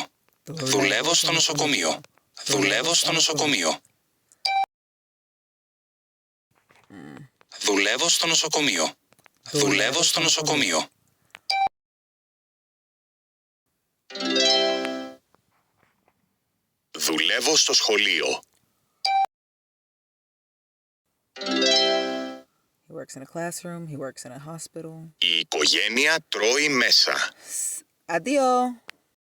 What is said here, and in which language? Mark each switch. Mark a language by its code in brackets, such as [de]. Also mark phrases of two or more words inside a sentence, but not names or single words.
[el] Δουλεύω στο νοσοκομείο. Δουλεύω στο νοσοκομείο. Δουλεύω στο νοσοκομείο. Δουλεύω στο νοσοκομείο. Δουλεύω στο σχολείο. [en] He works in a classroom. He works in a hospital. [el] Η οικογένεια τρώει μέσα. Adiós.